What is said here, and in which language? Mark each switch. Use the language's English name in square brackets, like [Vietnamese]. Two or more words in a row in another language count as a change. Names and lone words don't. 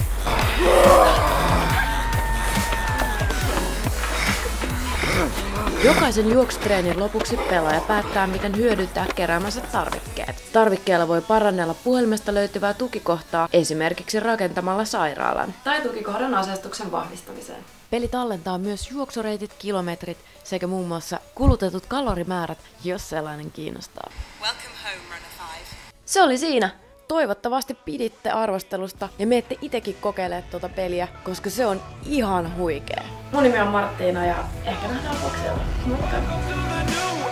[Finnish] Jokaisen juoksutreenin lopuksi pelaaja päättää, miten hyödyntää keräämänsä tarvikkeet. Tarvikkeella voi parannella puhelimesta löytyvää tukikohtaa, esimerkiksi rakentamalla sairaalan. Tai tukikohdan aseistuksen vahvistamiseen. Peli tallentaa myös juoksureitit, kilometrit sekä muun muassa kulutetut kalorimäärät, jos sellainen kiinnostaa. [English] Welcome home, Runner 5. [Finnish] Se oli siinä! Toivottavasti piditte arvostelusta ja menette itekin kokeilemaan tuota peliä, koska se on ihan huikea. Mun nimi on Marttiina ja ehkä nähdään boksilla. Moikka!